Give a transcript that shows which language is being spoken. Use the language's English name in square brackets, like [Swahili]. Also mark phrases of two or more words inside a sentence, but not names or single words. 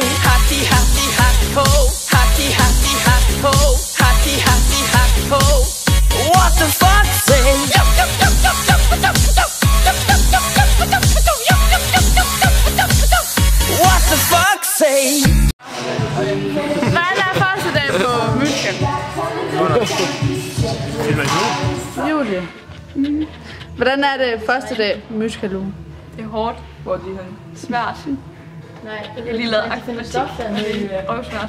[English] Happy, happy, happy ho. Happy, happy, happy ho. Happy, happy, happy ho. What the fuck say? What the fuck say? [Danish] Hvad er første dag på musical? Julie. Hvordan er det første dag på musical-ugen? Det er hårdt, hvor det er svært. Nej, Jeg har lige lavet akrobatik, og det er røvsvært.